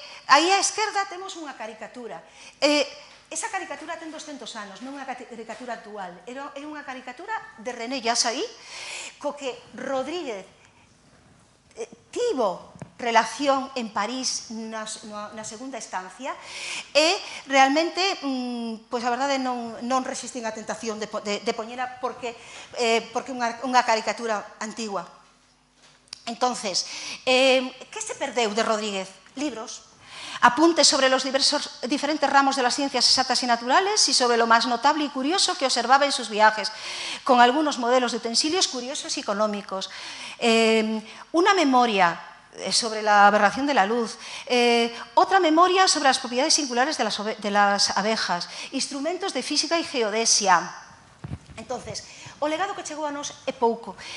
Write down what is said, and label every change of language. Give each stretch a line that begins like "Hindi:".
Galician: Aí á esquerda temos unha caricatura. Esa caricatura ten 200 anos, non é unha caricatura actual, é unha caricatura de René Jasay, co que Rodríguez tivo relación en París na segunda estancia e realmente, pois a verdade non resistín a tentación de poñera porque é unha caricatura antigua. Entonces, que se perdeu de Rodríguez?
Spanish: Libros, apuntes sobre los diferentes ramos de las ciencias exactas y naturales y sobre lo más notable y curioso que observaba en sus viajes, con algunos modelos de utensilios curiosos y económicos. Una memoria sobre la aberración de la luz, otra memoria sobre las propiedades singulares de las abejas, instrumentos de física y geodesia.
Galician: Entonces, o legado que chegou a nos é pouco.